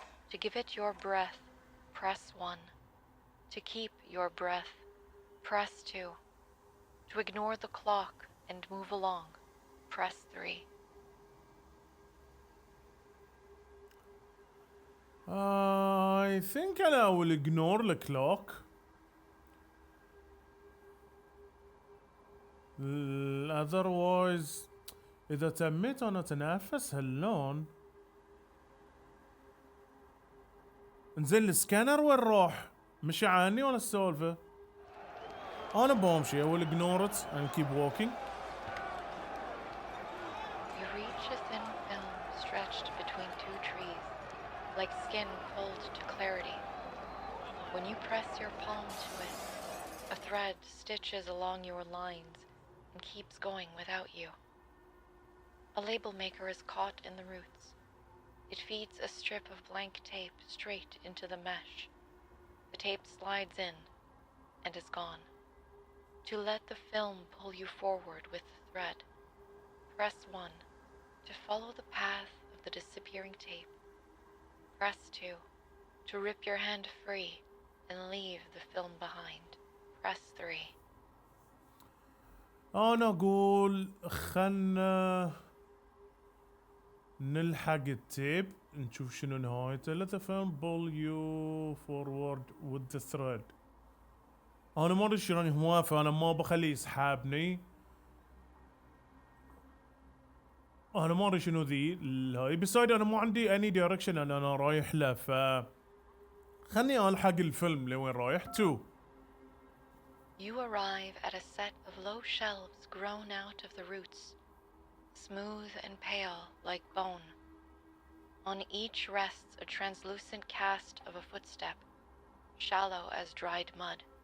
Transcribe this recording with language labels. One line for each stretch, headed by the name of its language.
English: To give it your breath, press 1. To keep your breath, press 2. To ignore the clock and move along, press 3. I think I will ignore the clock. Otherwise
Arabic: إذا تميت أنا أتنافس هاللون. انزين السكانر وين راح؟ مشي عني ولا السالفة؟ أنا بمشي.
English: I will ignore it and keep walking. You reach a thin film stretched between 2 trees, like skin pulled to clarity. When you press your palm to it, a thread stitches along your lines and keeps going without you. A label maker is caught in the roots. It feeds a strip of blank tape straight into the mesh. The tape slides in and is gone. To let the film pull you forward with the thread, press 1. To follow the path of the disappearing tape, press 2. To rip your hand free and leave the film behind, press 3.
Arabic: أنا أقول خلنا نلحق التيب نشوف شنو نهايته.
English: Let the film pull you forward with the thread.
Arabic: أنا ما أدري شلون موافق. أنا ما بخليه يسحبني. أنا ما أدري شنو ذي هاي.
English: beside
Arabic: أنا ما عندي
English: any direction
Arabic: أنا رايح له. خلني ألحق الفيلم لوين رايح.
English: 2. You arrive at a set of low shelves grown out of the roots, smooth and pale like bone. On each rests a translucent cast of a footstep, shallow as dried mud.